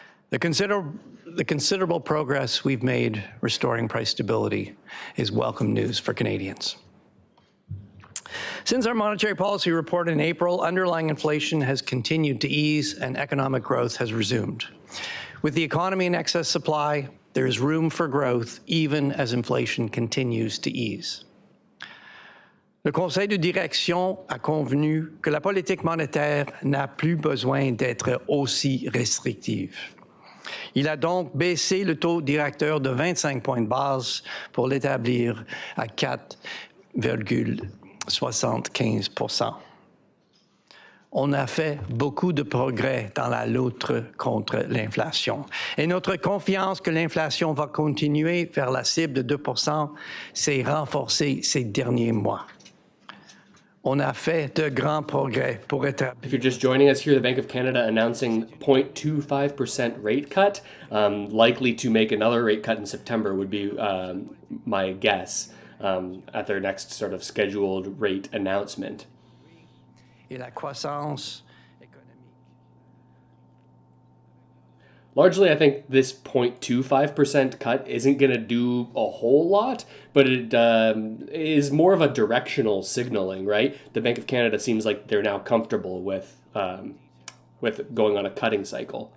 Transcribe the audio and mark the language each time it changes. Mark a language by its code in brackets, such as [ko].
[en] The considerable progress we've made restoring price stability is welcome news for Canadians. Since our monetary policy report in April, underlying inflation has continued to ease and economic growth has resumed. With the economy in excess supply, there is room for growth even as inflation continues to ease. [fr] Le Conseil de direction a convenu que la politique monétaire n'a plus besoin d'être aussi restrictive. Il a donc baissé le taux directeur de 25 points de base pour l'établir à 4,75%. On a fait beaucoup de progrès dans la lutte contre l'inflation. Et notre confiance que l'inflation va continuer vers la cible de 2% s'est renforcée ces derniers mois. On a fait de grands progrès pour établir. [en] If you're just joining us here, the Bank of Canada announcing 0.25% rate cut, likely to make another rate cut in September would be my guess at their next sort of scheduled rate announcement. [fr] Et la croissance économique. [en] Largely, I think this 0.25% cut isn't going to do a whole lot, but it is more of a directional signaling, right? The Bank of Canada seems like they're now comfortable with going on a cutting cycle.